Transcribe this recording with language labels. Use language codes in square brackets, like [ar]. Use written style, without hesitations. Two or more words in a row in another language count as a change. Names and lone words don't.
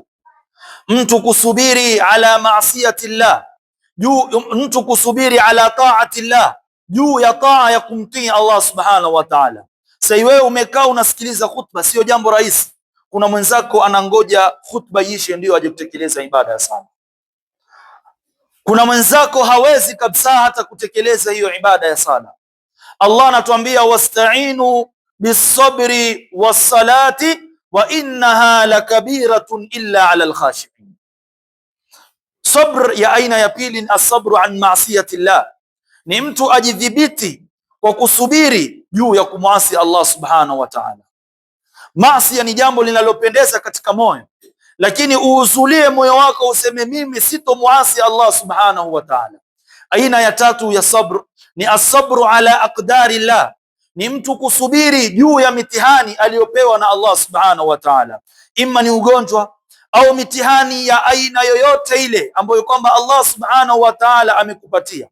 [sw] Mtu kusubiri [ar] على معصية الله, [sw] mtu kusubiri [ar] على طاعة الله, [sw] juu ya taa ya kumtii Allah [ar] سبحانه وتعالى. [sw] Sasa wewe umekaa unasikiliza khutba, sio jambo rahisi. kuna mwenzako anangoja khutba ishe ndio aje kutekeleza ibada ya sala. Kuna mwenzako hawezi kabisa hata kutekeleza hiyo ibada ya sala. Allah anatuambia [ar] واستعينوا بالصبر والصلاة وإنها لكبيرة إلا على الخاشعين. [sw] Sabr ya aina ya pili ni [ar] الصبر عن معصية الله, [sw] ni mtu ajidhibiti kwa kusubiri juu ya kumwasi Allah [ar] سبحانه وتعالى. [sw] Maasi ni jambo linalopendeza katika moyo, lakini uuzulie moyo wako useme mimi sitomuasi Allah [ar] سبحانه وتعالى. [sw] Aina ya tatu ya sabr ni [ar] الصبر على أقدار الله, [sw] ni mtu kusubiri juu ya mitihani aliyopewa na Allah [ar] سبحانه وتعالى, [sw] imma ni ugonjwa au mitihani ya aina yoyote ile ambayo kwamba Allah [ar] سبحانه وتعالى [sw] amekupatia.